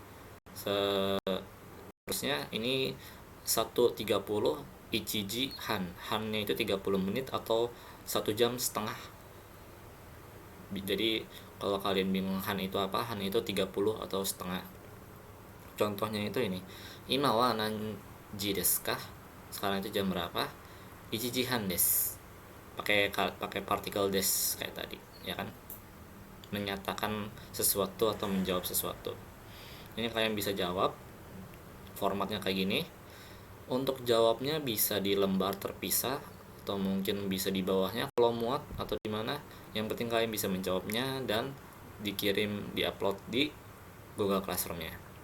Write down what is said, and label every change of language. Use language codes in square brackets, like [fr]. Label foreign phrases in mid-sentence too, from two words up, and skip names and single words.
[id] Seterusnya ini 1.30 [ja] 一時半, [id] hannya itu 30 menit atau 1 jam setengah. Jadi kalau kalian bingung han itu apa, han itu 30 atau setengah. Contohnya itu ini, [ja] 今は何時ですか, [id] sekarang itu jam berapa, [ja] 一時半です, [id] pakai partikel des kayak tadi ya kan, menyatakan sesuatu atau menjawab sesuatu. Ini kalian bisa jawab, formatnya kayak gini. Untuk jawabnya bisa di lembar terpisah atau mungkin bisa di bawahnya kalau muat, atau di mana, yang penting kalian bisa menjawabnya dan dikirim, diupload di Google Classroom-nya.